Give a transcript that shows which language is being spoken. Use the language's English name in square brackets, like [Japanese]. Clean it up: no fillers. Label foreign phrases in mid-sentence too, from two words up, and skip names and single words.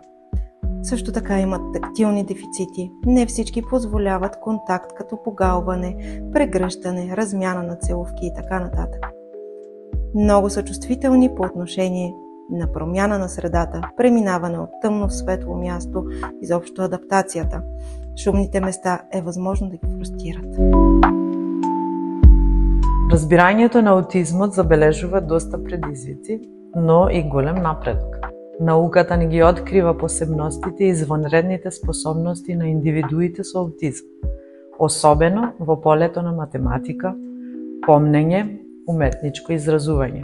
[Bulgarian] Също така имат тактилни дефицити. Не всички позволяват контакт като погалване, прегръщане, размяна на целувки и така нататък. Много са чувствителни по отношение на промяна на средата, преминаване от тъмно в светло място, изобщо адаптацията. Шумните места е възможно да ги фрустрират. [Macedonian] Разбирањето на аутизмот забележува доста предизвици, но и голем напредок. Науката ни ги открива посебностите и извонредните способности на индивидуите со аутизм, особено во полето на математика, помнење, уметничко изразување.